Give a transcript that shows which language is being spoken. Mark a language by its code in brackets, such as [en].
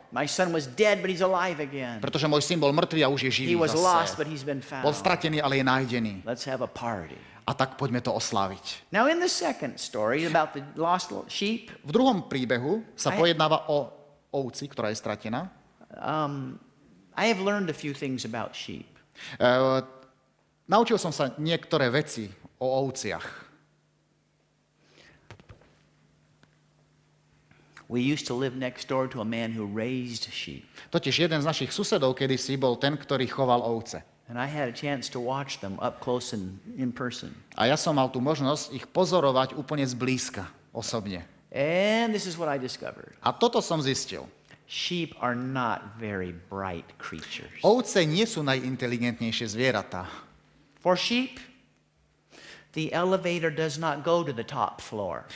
[en] My son was dead, but he's alive again. [sk] Pretože môj syn bol mrtvý a už je [en] He [sk] živý [en] was lost, [sk] zase. [en] but he's been [sk] Bol [en] found. [sk] stratený, ale je nájdený. [en] Let's have a party. [sk] A tak poďme to osláviť. [en] Now, in the second story about the lost sheep, [sk] V druhom príbehu sa Aj- pojednáva o ovci, ktorá je stratená. [en] I have learned a few things about sheep. E, [sk] Naučil som sa niektoré veci o ovciach. [en] We used to live next door to a man who raised sheep. [sk] Totiž jeden z našich susedov kedysi bol ten, ktorý choval ovce. [en] And I had a chance to watch them up close and in person. [sk] A ja som mal tú možnosť ich pozorovať úplne zblízka, osobne. [en] And this is what I discovered. [sk] A toto som zistil. [en] Sheep are not very bright creatures. [sk] Ovce nie sú najinteligentnejšie zvieratá. [en] For sheep, the elevator does not go to the top floor.